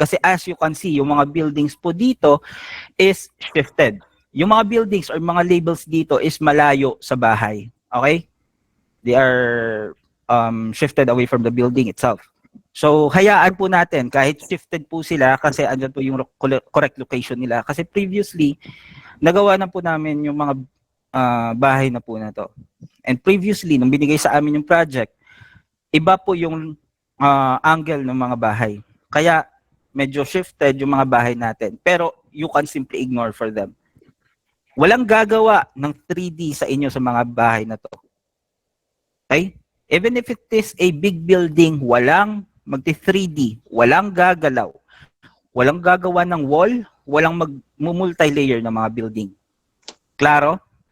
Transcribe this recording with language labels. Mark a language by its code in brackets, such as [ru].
[tl] Kasi [en] as you can see, [tl] yung mga buildings po dito is shifted. Yung mga buildings or mga labels dito is malayo sa bahay. Okay? [en] They are shifted away from the building itself. [tl] So, hayaan po natin kahit shifted po sila kasi andyan po yung correct location nila. Kasi previously, nagawa na po namin yung mga bahay na po na to. And previously, nung binigay sa amin yung project, iba po yung angle ng mga bahay. Kaya, medyo shifted yung mga bahay natin. [en] Pero, you can simply ignore for them. [tl] Walang gagawa ng 3D sa inyo sa mga bahay na to. Okay? [en] Even if it is a big building, [tl] walang magti-3D, walang gagalaw, walang gagawa ng wall, walang mag-multi-layer ng mga building. Klaro?